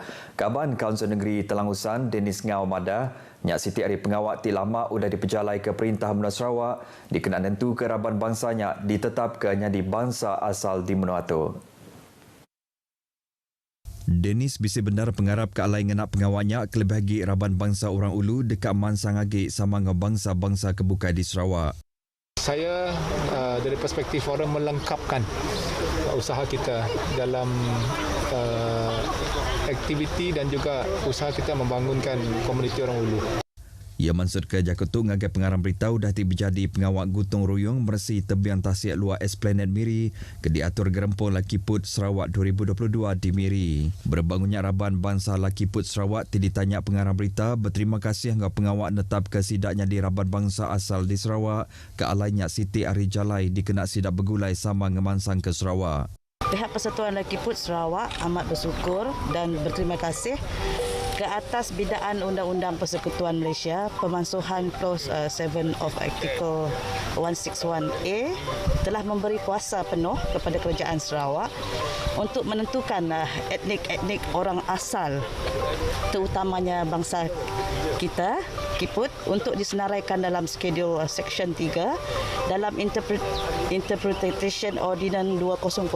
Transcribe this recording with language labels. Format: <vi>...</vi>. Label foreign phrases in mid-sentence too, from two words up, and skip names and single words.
<iba>Kaban Kaunsil Negeri Telangusan Denis Ngau Madah Nyak Siti Ari Pengawak ti lama udah diperjalai ke Perintah Menua Sarawak dikenal nentu ke raban bangsanya ditetap ke nyadi bangsa asal di menua tu. Denis bisi benar pengarap ke alai ngenak pengawaknya kelebih lagi raban bangsa orang ulu dekat mansang agi sama dengan bangsa-bangsa kebukai di Sarawak.</iba> <ms>Saya dari perspektif orang melengkapkan usaha kita dalam aktiviti dan juga usaha kita membangunkan komuniti orang ulu.</ms> <iba>Ia mansud ke Jakutu ngagai pengarang berita dah berjadi pengawak gotong royong bersih tebiang tasiak luar Esplanade Miri ke diatur gerempung Lakiput Sarawak 2022 di Miri. Berbangunnya raban bangsa Lakiput Sarawak ti ditanya pengarang berita berterima kasih ngau pengawak netap ke sidaknya di raban bangsa asal di Sarawak ke alainya Siti Ari Jalai dikena sidak bergulai sama ngemansang ke Sarawak.</iba> <ms>Pihak Persatuan Lakiput Sarawak amat bersyukur dan berterima kasih ke atas bidaan Undang-Undang Persekutuan Malaysia, pemansuhan</ms> <en>Clause 7 of Article 161A</en> <ms>telah memberi kuasa penuh kepada Kerajaan Sarawak untuk menentukan etnik-etnik orang asal terutamanya bangsa kita, Kiput, untuk disenaraikan dalam skedul Seksyen 3 dalam Interpretation Ordinance 2005.</ms>